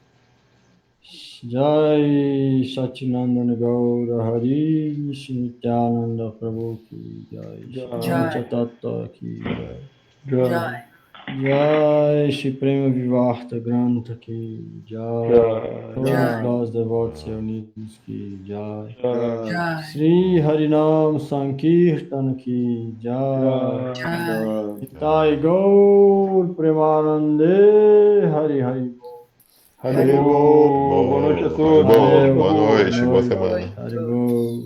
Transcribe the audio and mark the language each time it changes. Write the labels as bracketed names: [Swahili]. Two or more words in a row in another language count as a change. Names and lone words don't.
[Hindi] जय सच्चिदानन्द गौर हरि नित्यानन्द प्रभु की जय. Jai. पंचतत्त्व की जय. Jai. जय श्री प्रेम विवर्त ग्रंथ की जय. Jai. [Portuguese] Todos os devotos reunidos [Hindi] की जय. Jai. श्री हरिनाम संकीर्तन की जय. Jai. निताई गौर प्रेमानन्दे हरि हरि. Haribo, [Portuguese] boa noite a todos. Boa noite, boa semana. [Hindi] Haribo.